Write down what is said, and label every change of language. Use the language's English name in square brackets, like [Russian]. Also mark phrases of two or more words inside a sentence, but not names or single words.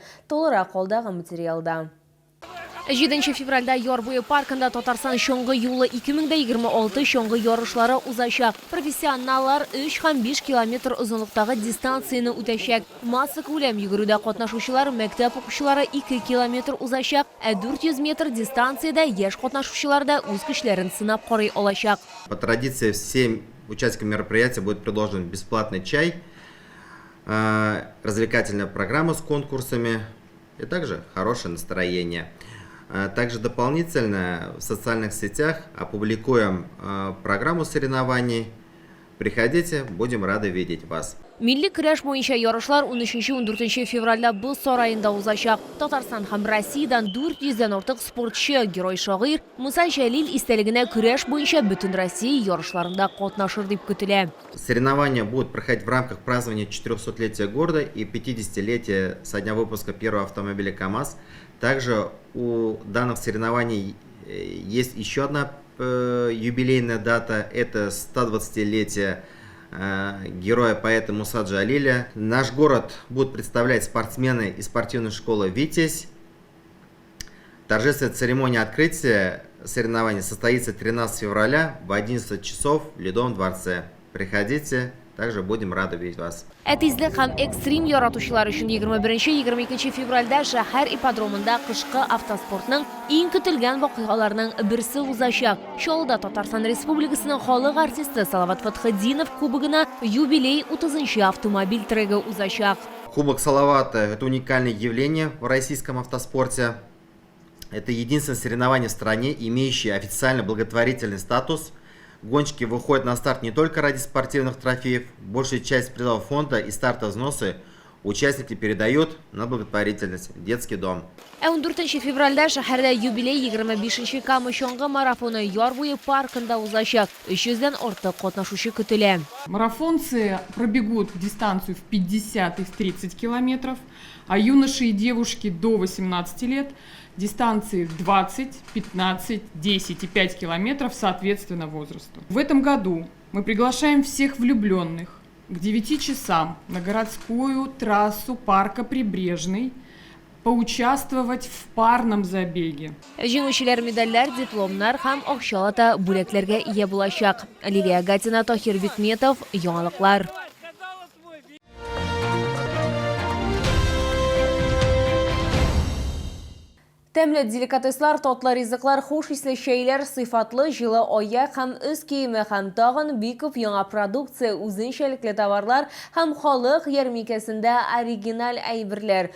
[Tatar] Толырак калдагы материалда. 7 февральда Ярбуе паркында Татарстан шоңғы юлы 2026 шоңғы ярышлары узачак. Профессионаллар 3 һәм 5 километр озынлыктагы дистанцияны үтәчәк. Масса күләм йөгерүдә катнашучылар мәктәп укучылары 2 километр узачак, 400 метр дистанциядә яшь катнашучылар да үз көчләрен сынап карый алачак. [Russian] По традиции всем участникам мероприятия будет предложен бесплатный чай, развлекательная программа с конкурсами и также хорошее настроение. Также дополнительно в социальных сетях опубликуем программу соревнований. Приходите, будем рады видеть вас. [Tatar] Милли көрәш буенча ярышлар 13-14 февральда Боз сарайында узачак. Татарстан һәм Россиядан 400-дән артык спортчы, герой-шагыйрь Муса Җәлил истәлегенә көрәш буенча бөтен Россия ярышларында катнашыр дип көтелә. [Russian] Соревнования будут проходить в рамках празднования 400-летия города и 50-летия со дня выпуска первого автомобиля КАМАЗ. Также у данных соревнований есть еще одна юбилейная дата. Это 120-летие героя поэта Муса Джалиля. Наш город будут представлять спортсмены из спортивной школы «Витязь». Торжественная церемония открытия соревнований состоится 13 февраля в 11 часов в Ледовом дворце. Приходите, также будем рады видеть вас. [Tatar] Әтизлек һәм экстрим яратучылар өчен 21-22 февральдә шәһәр ипподромында кышкы автоспортның иң көтелгән вакыйгаларның берсе узачак. Чаллыда Татарстан Республикасының халык артисты Салават Фатхадинов кубогына юбилей 30-нчы автомобиль треги узачак. [Russian] Кубок Салавата – это уникальное явление в российском автоспорте. Это единственное соревнование в стране, имеющее официально благотворительный статус. Гонщики выходят на старт не только ради спортивных трофеев. Большую часть призового фонда и старта взносы участники передают на благотворительность, детский дом. [Tatar] 14 февральдә шәһәрдә юбилей 25-нче Камышоңгы марафоны Ярбуе паркында узачак. 300-дән артык катнашучы көтелә. [Russian] Марафонцы пробегут дистанцию в 50 и в 30 километров, а юноши и девушки до 18 лет дистанции в 20, 15, 10 и 5 километров соответственно возрасту. В этом году мы приглашаем всех влюбленных к 9 часам на городскую трассу парка Прибрежный поучаствовать в парном забеге. [Tatar] Җиңүчеләр медальләр, дипломнар һәм акчалата бүләкләргә ия булачак. Лилия Гатина, Тахир Бикметов, Яңалыклар. Тәмле деликатеслар, татлы ризыклар, хуш исле чәйләр, сыйфатлы җылы аяк һәм үз киеме һәм тагын бик күп яңа продукция, үзенчәлекле товарлар һәм халык ярминкәсендә оригиналь әйберләр.